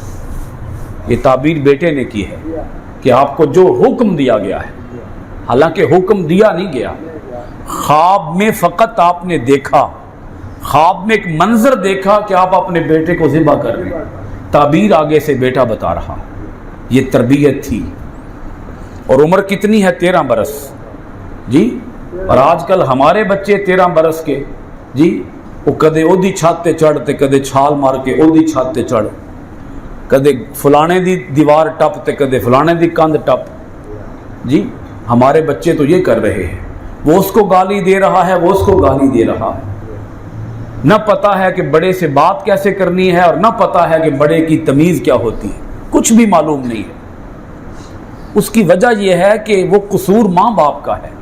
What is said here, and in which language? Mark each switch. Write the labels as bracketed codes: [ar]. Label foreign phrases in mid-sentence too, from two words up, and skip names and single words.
[ur] یہ تعبیر بیٹے نے کی ہے کہ آپ کو جو حکم دیا گیا ہے، حالانکہ حکم دیا نہیں گیا، خواب میں فقط آپ نے دیکھا، خواب میں ایک منظر دیکھا کہ آپ اپنے بیٹے کو ذبح کر رہے ہیں. تعبیر آگے سے بیٹا بتا رہا. یہ تربیت تھی. اور عمر کتنی ہے؟ 13 برس. [pa] جی، [ur] اور آج کل ہمارے بچے 13 برس کے، [pa] جی، وہ کدے اودی چھت تے چڑھتے، کدے چھال مار کے اودی چھت تے چڑھ، کدے فلانے دی دیوار ٹپ تے کدے فلانے دی کندھ ٹپ. [ur] جی، ہمارے بچے تو یہ کر رہے ہیں. وہ اس کو گالی دے رہا ہے، وہ اس کو گالی دے رہا ہے. نہ پتا ہے کہ بڑے سے بات کیسے کرنی ہے، اور نہ پتا ہے کہ بڑے کی تمیز کیا ہوتی ہے. کچھ بھی معلوم نہیں ہے. اس کی وجہ یہ ہے کہ وہ قصور ماں باپ کا ہے.